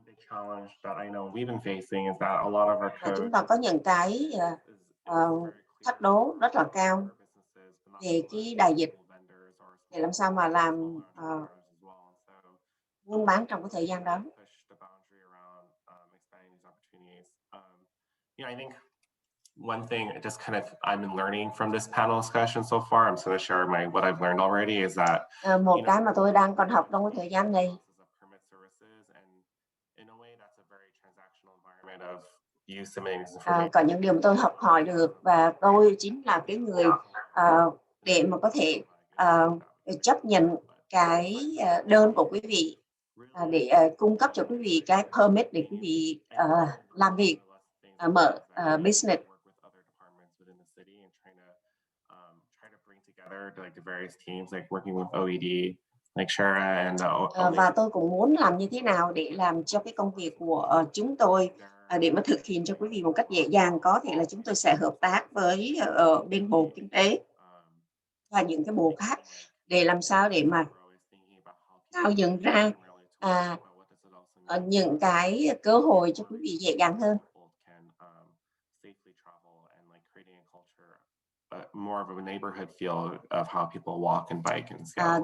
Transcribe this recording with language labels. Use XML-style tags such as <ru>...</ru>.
<en>Challenge that I know we've been facing is that a lot of our code</en> <vi>chúng ta có những cái thách đố rất là cao về cái đại dịch, để làm sao mà làm buôn bán trong cái thời gian đó.</vi> <en>I think one thing just kind of I've been learning from this panel discussion so far, I'm just going to share what I've learned already is that</en> <vi>một cái mà tôi đang còn học trong cái thời gian này. Có những điều mà tôi học hỏi được, và tôi chính là cái người để mà có thể chấp nhận cái đơn của quý vị để cung cấp cho quý vị cái permit để quý vị làm việc, mở business. Và tôi cũng muốn làm như thế nào để làm cho cái công việc của chúng tôi để mà thực hiện cho quý vị một cách dễ dàng. Có thể là chúng tôi sẽ hợp tác với bên Bộ Kinh tế và những cái bộ khác để làm sao để mà tạo dựng ra những cái cơ hội cho quý vị dễ dàng hơn.</vi> <en>more of a neighborhood feel of how people walk and bike in Seattle.</en>